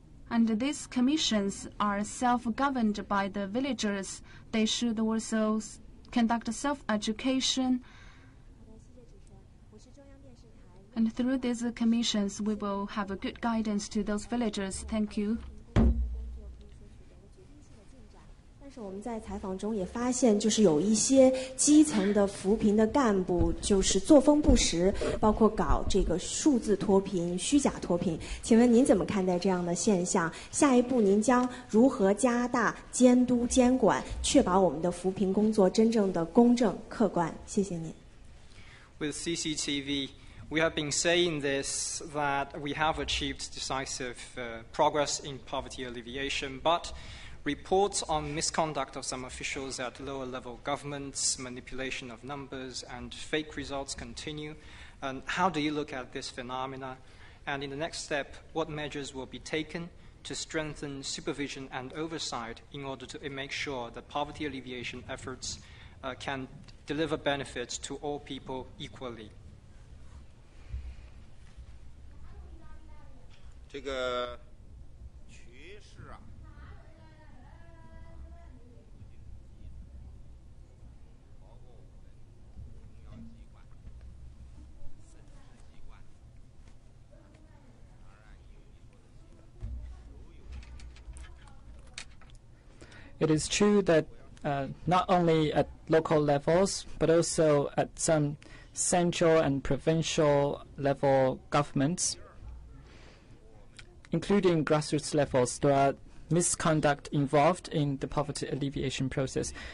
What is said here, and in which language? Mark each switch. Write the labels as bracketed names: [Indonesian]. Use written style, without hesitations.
[English] And these commissions are self-governed by the villagers. They should also conduct self-education. And through these commissions, we will have a good guidance to those villagers. Thank you. [Chinese] 但是我们在采访中也发现，就是有一些基层的扶贫的干部，就是作风不实，包括搞这个数字脱贫、虚假脱贫。请问您怎么看待这样的现象？下一步您将如何加大监督监管，确保我们的扶贫工作真正的公正客观？谢谢您。 [English] With CCTV, we have been saying this, that we have achieved decisive progress in poverty alleviation, but reports on misconduct of some officials at lower level governments, manipulation of numbers, and fake results continue. And how do you look at this phenomena? And in the next step, what measures will be taken to strengthen supervision and oversight in order to make sure that poverty alleviation efforts can deliver benefits to all people equally? [Chinese] 这个趋势啊，包括我们中央机关、省市机关，当然有你说的 [English] It is true that not only at local levels, but also at some central and provincial level governments, including grassroots levels, there are misconduct involved in the poverty alleviation process.